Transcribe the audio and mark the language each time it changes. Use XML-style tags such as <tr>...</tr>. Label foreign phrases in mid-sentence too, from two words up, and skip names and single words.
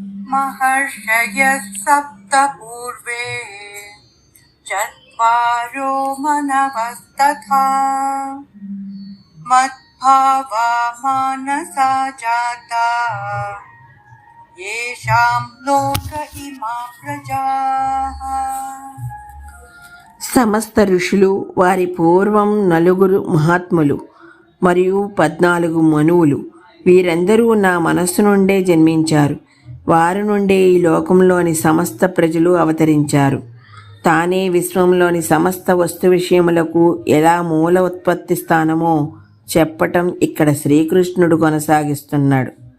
<sa>महर्षयः सप्त पूर्वे चत्वारो मनवस्तथा मद्भावा मानसा जाता येषां लोक इमा प्रजाः.</sa> <te>సమస్త ఋషులు, వారి పూర్వం 4 మహాత్ములు మరియు 14 మనువులు, వీరందరూ నా మనస్సు నుండే జన్మించారు. వారి నుండే ఈ లోకంలోని సమస్త ప్రజలు అవతరించారు. తానే విశ్వంలోని సమస్త వస్తు విషయములకు ఎలా మూల ఉత్పత్తి స్థానమో చెప్పటం ఇక్కడ శ్రీకృష్ణుడు కొనసాగిస్తున్నాడు.</te>